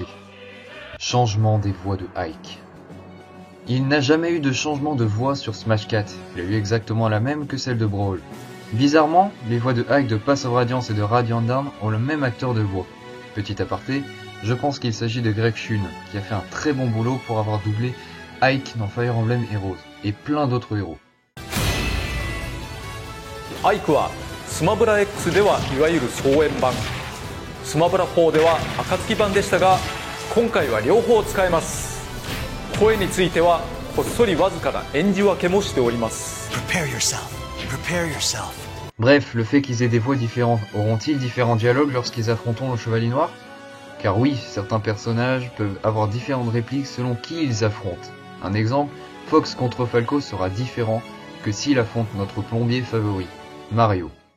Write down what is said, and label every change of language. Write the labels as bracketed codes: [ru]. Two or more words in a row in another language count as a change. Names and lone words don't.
[fr] Changement des voix de Ike. Il n'a jamais eu de changement de voix sur Smash 4, il a eu exactement la même que celle de Brawl. Bizarrement, les voix de Ike de Pass of Radiance et de Radiant Dawn ont le même acteur de voix. Petit aparté, je pense qu'il s'agit de Greg Shun, qui a fait un très bon boulot pour avoir doublé Ike dans Fire Emblem Heroes, et plein d'autres héros. [ja] Ike はスマブラ X ではいわゆる双円版、スマブラ4では暁版でしたが、今回は両方使えます。声についてはこっそりわずかな演じ分けもしております。 [fr] Bref, le fait qu'ils aient des voix différentes, auront-ils différents dialogues lorsqu'ils affronteront le Chevalier Noir? Car oui, certains personnages peuvent avoir différentes répliques selon qui ils affrontent. Un exemple, Fox contre Falco sera différent que s'il affronte notre plombier favori, Mario.